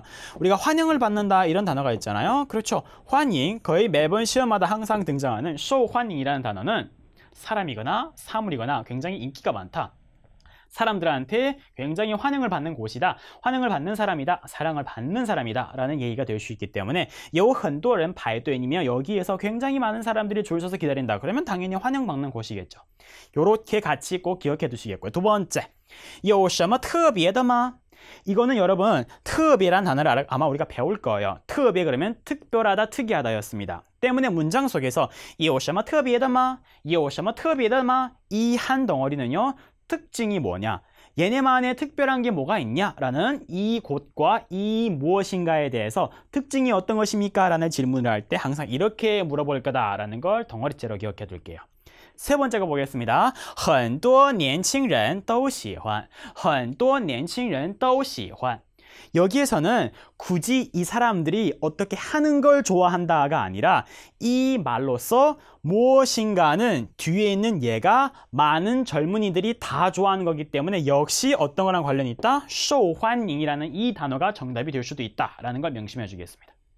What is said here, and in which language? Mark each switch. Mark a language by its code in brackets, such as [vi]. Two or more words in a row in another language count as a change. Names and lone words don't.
[ko] 우리가 환영을 받는다 이런 단어가 있잖아요. 그렇죠. 환영 거의 매번 시험마다 항상 등장하는 [zh] 受欢迎 [ko] 이라는 단어는 사람이거나 사물이거나 굉장히 인기가 많다. 사람들한테 굉장히 환영을 받는 곳이다. 환영을 받는 사람이다. 사랑을 받는 사람이다. 라는 얘기가 될 수 있기 때문에 [zh] 有很多人排队 [ko] 이면 여기에서 굉장히 많은 사람들이 줄 서서 기다린다. 그러면 당연히 환영받는 곳이겠죠. 요렇게 같이 꼭 기억해 두시겠고요. 두 번째, [zh] 有什么特别的吗? [ko] 이거는 여러분 特别 란 단어를 아마 우리가 배울 거예요. 特别 그러면 특별하다, 특이하다였습니다. 때문에 문장 속에서 [zh] 有什么特别的吗? 有什么特别的吗? [ko] 이 한 덩어리는요. 특징이 뭐냐? 얘네만의 특별한 게 뭐가 있냐? 라는 이 곳과 이 무엇인가에 대해서 특징이 어떤 것입니까? 라는 질문을 할 때 항상 이렇게 물어볼 거다라는 걸 덩어리째로 기억해 둘게요. 세 번째 거 보겠습니다. [zh] 很多年轻人都喜欢很多年轻人都喜欢 [ko] 여기에서는 굳이 이 사람들이 어떻게 하는 걸 좋아한다가 아니라 이 말로써 무엇인가는 뒤에 있는 얘가 많은 젊은이들이 다 좋아하는 거기 때문에 역시 어떤 거랑 관련이 있다? [zh] 受欢迎 [ko] 이라는 이 단어가 정답이 될 수도 있다라는 걸 명심해 주겠습니다.